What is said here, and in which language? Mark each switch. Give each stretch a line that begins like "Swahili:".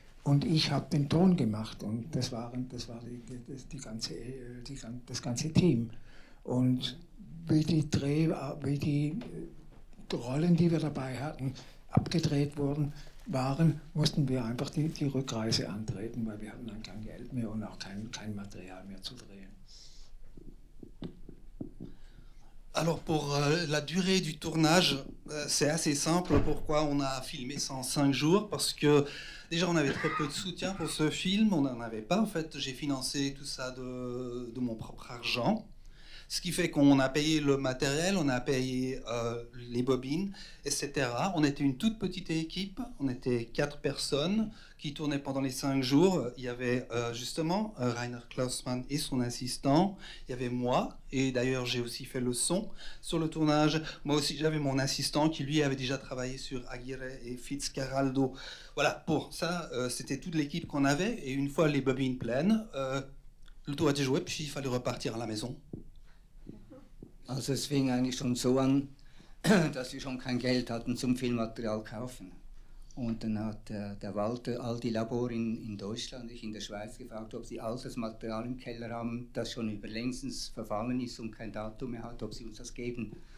German: Und ich habe den Ton gemacht, und das war das ganze Team. Und wie die Rollen, die wir dabei hatten, abgedreht waren, mussten wir einfach die Rückreise antreten, weil wir hatten dann kein Geld mehr und auch kein Material mehr zu drehen.
French: Alors pour la durée du tournage, c'est assez simple. Pourquoi on a filmé ça en 5 jours? Parce que déjà on avait très peu de soutien pour ce film, on n'en avait pas en fait. J'ai financé tout ça de mon propre argent. Ce qui fait qu'on a payé le matériel, on a payé les bobines, etc. On était une toute petite équipe, on était 4 personnes qui tournaient pendant les 5 jours. Il y avait justement Rainer Klausmann et son assistant, il y avait moi, et d'ailleurs j'ai aussi fait le son sur le tournage. Moi aussi j'avais mon assistant qui lui avait déjà travaillé sur Aguirre et Fitzcarraldo. Voilà, pour ça c'était toute l'équipe qu'on avait, et une fois les bobines pleines, le tour a été joué, puis il fallait repartir à la maison.
German: Also es fing eigentlich schon so an, dass wir schon kein Geld hatten zum Filmmaterial kaufen. Und dann hat der Walter all die Labore in Deutschland, ich in der Schweiz, gefragt, ob sie all das Material im Keller haben, das schon überlängstens verfallen ist und kein Datum mehr hat, ob sie uns das geben.